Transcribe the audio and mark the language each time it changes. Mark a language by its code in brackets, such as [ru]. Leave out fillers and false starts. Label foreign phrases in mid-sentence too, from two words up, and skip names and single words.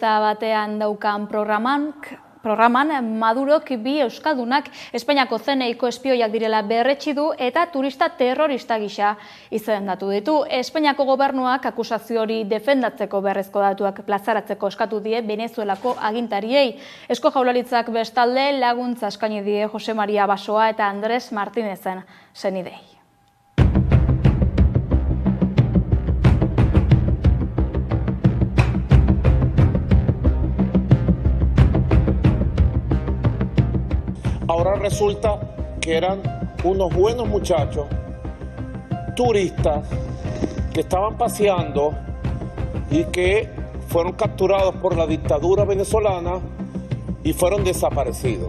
[eu] Bertako telebista batean daukan Programan Madurok bi euskaldunak Espainiako zeneiko espioiak direla berretsi du eta turista terrorista gisa izendatu ditu. Espainiako gobernuak akusazio hori defendatzeko beharrezko datuak plazaratzeko eskatu die Venezuelako agintariei. Eusko Jaurlaritzak bestalde laguntza eskaini die Jose Maria Basoa eta Andres Martinezen senidei. [es] Ahora resulta que eran unos buenos muchachos, turistas, que estaban paseando y que fueron capturados por la dictadura venezolana y fueron desaparecidos.